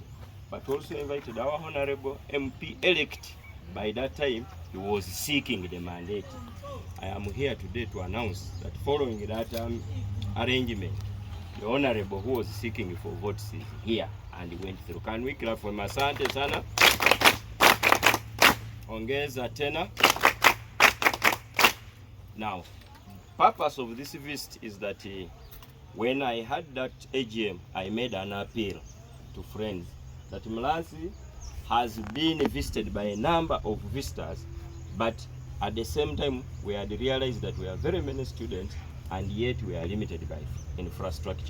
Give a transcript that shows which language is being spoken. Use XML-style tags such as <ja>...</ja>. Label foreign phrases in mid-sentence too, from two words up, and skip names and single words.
<en>But also invited our Honorable MP-elect. By that time, he was seeking the mandate. I am here today to announce that following that arrangement, the Honorable who was seeking for votes is here and went through. Can we clap for him?</en> <sw>Asante sana. Ongeza tena.</sw> <en>Now, purpose of this visit is that when I had that AGM, I made an appeal to friends that Mulatsi has been visited by a number of visitors, but at the same time we had realized that we are very many students and yet we are limited by infrastructure.</en>